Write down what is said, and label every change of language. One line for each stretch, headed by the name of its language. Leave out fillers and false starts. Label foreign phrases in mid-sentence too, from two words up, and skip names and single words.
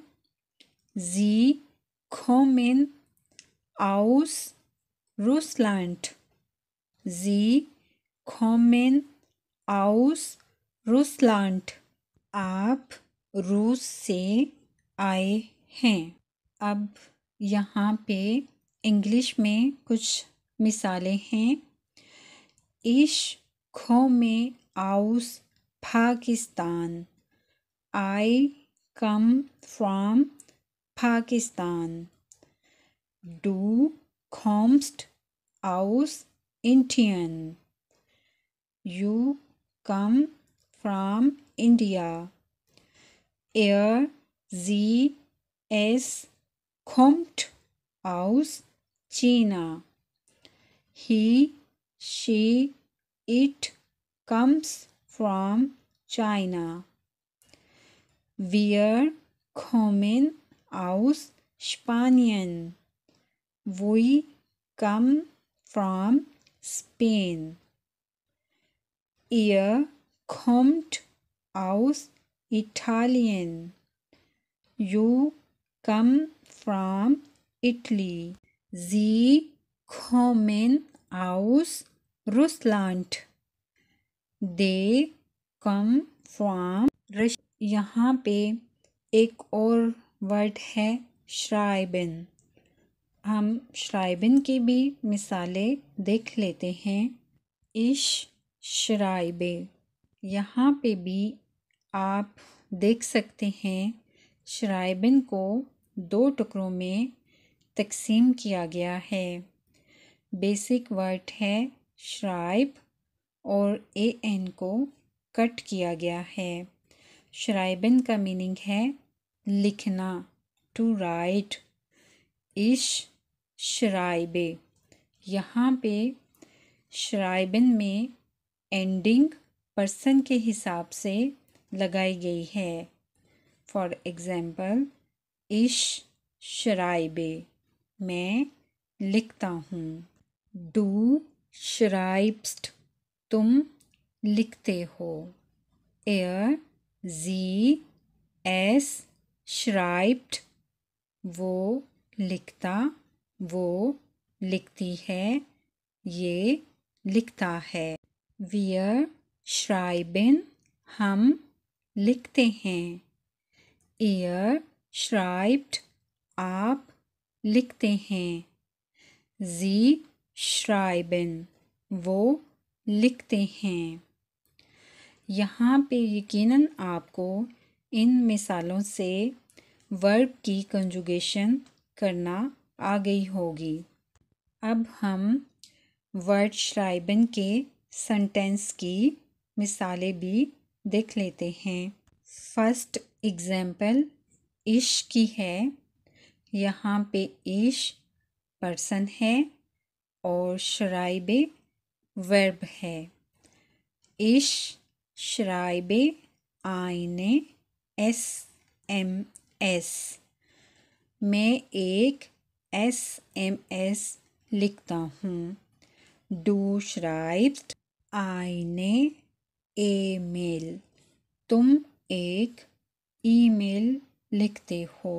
German: Sie kommen aus Russland, Sie kommen aus Russland,
Hindi: आप रूस से आए हैं। अब यहाँ पे इंग्लिश में कुछ मिसालें हैं।
German: Ich komme aus Pakistan,
English: I come from Pakistan।
German: Du kommst aus Indien,
English: you come from India।
German: Er, sie, es kommt aus China,
English: he, she, it comes from China।
German: Wir kommen aus Spanien.
English: We come from Spain.
German: Ihr kommt aus Italien.
English: You come from Italy.
German: Sie kommen aus Russland.
English: They come from Russia.
Hindi: यहाँ पे एक और वर्ड है schreiben. हम schreiben की भी मिसालें देख लेते हैं.
German: Ich schreibe.
Hindi: यहाँ पे भी आप देख सकते हैं schreiben को 2 टुकड़ों में तकसीम किया गया है. बेसिक वर्ड है schreib और an को कट किया गया है. schreiben का मीनिंग है लिखना,
English: to write.
German: Ich schreibe.
Hindi: यहाँ पे schreiben में एंडिंग पर्सन के हिसाब से लगाई गई है.
English: for example,
German: ich schreibe.
Hindi: मैं लिखता हूँ.
German: Du schreibst.
Hindi: तुम लिखते हो.
German: Er, sie, es schreibt.
Hindi: वो लिखता, वो लिखती है, ये लिखता है.
German: Wir schreiben.
Hindi: हम लिखते हैं.
German: Ihr schreibt.
Hindi: आप लिखते हैं.
German: Sie schreiben.
Hindi: वो लिखते हैं. यहाँ पे यकीनन आपको इन मिसालों से वर्ब की कंजुगेशन करना आ गई होगी. अब हम वर्ड schreiben के सेंटेंस की मिसालें भी देख लेते हैं.
English: first example
Hindi: इश की है. यहाँ पे इश पर्सन है और schreibe वर्ब है.
German: Ich schreibe eine SMS.
Hindi: मैं एक SMS लिखता हूँ.
German: Du schreibst eine E-Mail.
Hindi: तुम एक ईमेल लिखते हो.